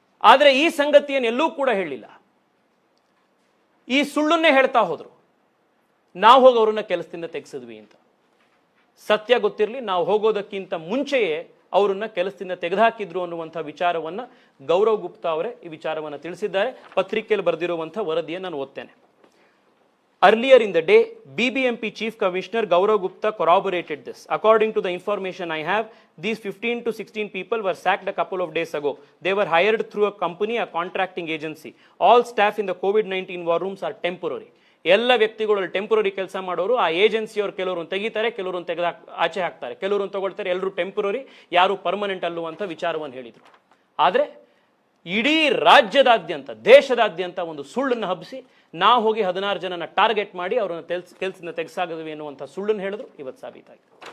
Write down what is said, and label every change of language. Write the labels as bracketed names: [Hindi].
[Kannada] ಆದರೆ ಈ ಸಂಗತಿಯನ್ನು ಎಲ್ಲೂ ಕೂಡ ಹೇಳಿಲ್ಲ. ಈ ಸುಳ್ಳನ್ನೇ ಹೇಳ್ತಾ ಹೋದ್ರು. ನಾವು ಹೋಗಿ ಅವ್ರನ್ನ ಕೆಲಸದಿಂದ ತೆಗೆಸಿದ್ವಿ ಅಂತ. ಸತ್ಯ ಗೊತ್ತಿರಲಿ, ನಾವು ಹೋಗೋದಕ್ಕಿಂತ ಮುಂಚೆಯೇ ಅವರನ್ನ ಕೆಲಸದಿಂದ ತೆಗೆದುಹಾಕಿದ್ರು ಅನ್ನುವಂಥ ವಿಚಾರವನ್ನ ಗೌರವ್ ಗುಪ್ತಾ ಅವರೇ ಈ ವಿಚಾರವನ್ನು ತಿಳಿಸಿದ್ದಾರೆ. ಪತ್ರಿಕೆಯಲ್ಲಿ ಬರೆದಿರುವಂಥ ವರದಿಯನ್ನು ನಾನು ಓದ್ತೇನೆ. [English] Earlier in the day, BBMP Chief Commissioner Gaurav Gupta corroborated this. According to the information I have, these 15 to 16 people were sacked a couple of days ago. They were hired through a company, a contracting agency. All staff in the COVID-19 war rooms are temporary. [Kannada] ಎಲ್ಲ ವ್ಯಕ್ತಿಗಳು temporary ಕೆಲಸ ಮಾಡೋರು. ಆ ಏಜೆನ್ಸಿಯವರು ಕೆಲವರು ತೆಗಿತಾರೆ, ಕೆಲವರು ಆಚೆ ಹಾಕ್ತಾರೆ, ಕೆಲವರು ತಗೊಳ್ತಾರೆ. ಎಲ್ಲರೂ ಟೆಂಪರರಿ, ಯಾರು ಪರ್ಮನೆಂಟ್ ಅಲ್ಲುವಂಥ ವಿಚಾರವನ್ನು ಹೇಳಿದರು. ಆದರೆ ಇಡೀ ರಾಜ್ಯದಾದ್ಯಂತ, ದೇಶದಾದ್ಯಂತ ಒಂದು ಸುಳ್ಳನ್ನು ಹಬ್ಬಿಸಿ ನಾವು ಹೋಗಿ 16 ಜನನ ಟಾರ್ಗೆಟ್ ಮಾಡಿ ಅವರನ್ನು ಕೆಲಸದಿಂದ ತೆಗೆಸಾಗದ್ವಿ ಎನ್ನುವಂಥ ಸುಳ್ಳನ್ನು ಹೇಳಿದ್ರು. ಇವತ್ತು ಸಾಬೀತಾಗಿದೆ.